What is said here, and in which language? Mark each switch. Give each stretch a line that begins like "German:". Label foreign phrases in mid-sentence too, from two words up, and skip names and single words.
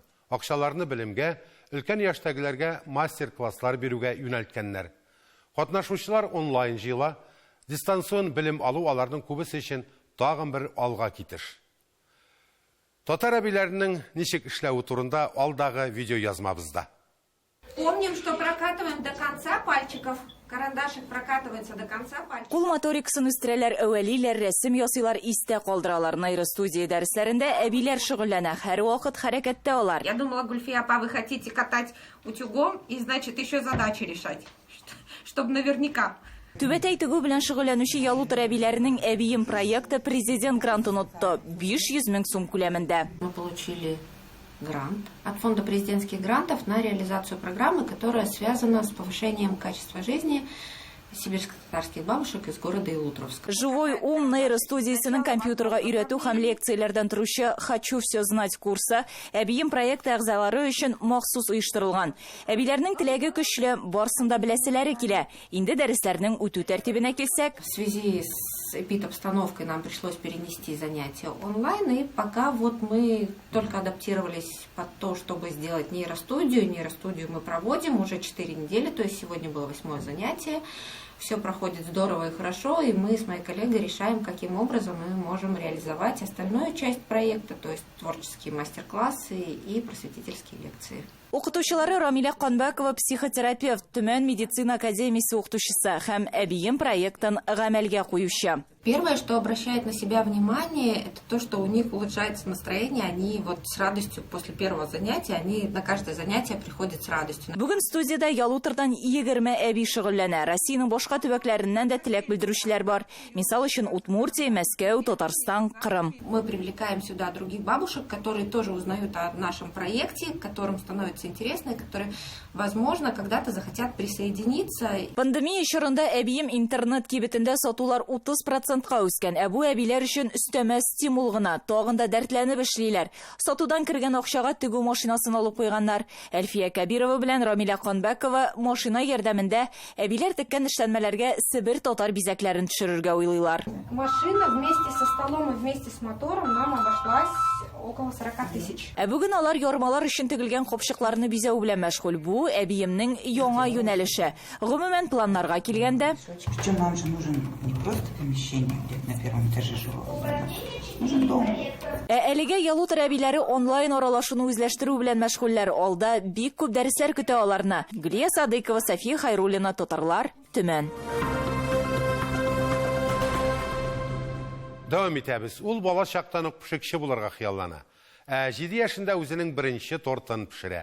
Tatar: Акчаларны белемгә, өлкән яшьтәгеләргә мастер-класслар бирүгә юнәлткәннәр. Катнашучылар онлайн җыела, дистанцион белем алу аларның күбесе өчен тагын бер алга китеш. Татар әбиләренең ничек эшләүе турында алдагы видео язмабызда.
Russian: Помним, что прокатываем до конца пальчиков. Карандашик прокатывается до конца пальчиков.
Tatar: Кул моторикасын үстерәләр, әвәлиләр, рәсем ясыйлар, истә калдыралар. Нейростудия дәресләрендә әбиләр шөгыльләнә, һәр вакыт хәрәкәттә алар.
Russian: Я думала, Гульфия, апа, вы хотите катать утюгом и, значит, еще задачи решать, чтобы наверняка.
Tatar: Түбәтәй тегү белән шөгыльләнүче Ялутыр әбиләренең әбием проекты президент грантын отты 500 000 сум күләмендә.
Russian: Мы получили грант от фонда президентских грантов на реализацию программы, которая связана с повышением качества жизни сибирско-татарских бабушек из города Илутровска. Живой ум
Tatar: нейростудиясенең компьютерга өйрәтү һәм лекцияләрдән торучы
Russian: «Хочу все знать»
Tatar: курсы әбием проекты әгъзалары өчен махсус оештырылган. Әбиләрнең теләге көчле, барсын да беләселәре килә. Инде дәресләрнең үтү тәртибенә килсәк,
Russian: в связи с эпидобстановкой нам пришлось перенести занятия онлайн, и пока вот мы только адаптировались под то, чтобы сделать нейростудию. Нейростудию мы проводим уже 4 недели, то есть сегодня было 8-е занятие. Все проходит здорово и хорошо, и мы с моей коллегой решаем, каким образом мы можем реализовать остальную часть проекта, то есть творческие мастер-классы и просветительские лекции.
Tatar: Укытучылары Рамиля Канбакова, психотерапевт, Төмән медицина академиясе укытучысы һәм әбием проектын гамәлгә куючы.
Russian: Первое, что обращает на себя внимание, это то, что у них улучшается настроение. Они вот с радостью после первого занятия, они на каждое занятие приходят с радостью.
Tatar: Бүген студияда Ялутырдан 20 әби шөгыльләнә. Россиянең башка төбәкләреннән дә теләк белдерүчеләр бар. Мисал өчен Удмуртия, Мәскәү, Татарстан, Крым.
Russian: Мы привлекаем сюда других бабушек, которые тоже узнают о нашем проекте, которым становится интересно, и которые, возможно, когда-то захотят присоединиться.
Tatar: Пандемия чорында әбием интернет кибетендә сатулар 30%-ка үскән. Бу әбиләр өчен өстәмә стимул гына, тагын да дәртләнеп эшлиләр. Сатудан кергән акчага тегү машинасын алып куйганнар. Әлфия Кабирова белән Рамиля Канбакова машина ярдәмендә әбиләр теккән эшләнмәләргә Сибир татар бизәкләрен төшерергә уйлыйлар.
Russian: Машина вместе со столом и вместе с мотором нам обошлась около 40 тысяч.
Tatar: Бүген алар ярмалар өчен тегелгән капчыкларны бизәү белән мәшгуль. Бу әбиемнең яңа юнәлеше. Гомумән планнарга килгәндә,
Russian: причем нам же нужен не просто помещение где-то на первом этаже жилого дома, нужен дом.
Tatar: Әлегә Ялутыр әбиләре онлайн аралашуны үзләштерү белән мәшгульләр. Алда бик күп дәресләр көтә аларны. Гүлия Садыкова, София Хайруллина, Татарлар, Төмән. Дәвам итәбез. Ул бала чактан ук пешекче булырга хыяллана. 7 яшендә үзенең беренче тортын пешерә.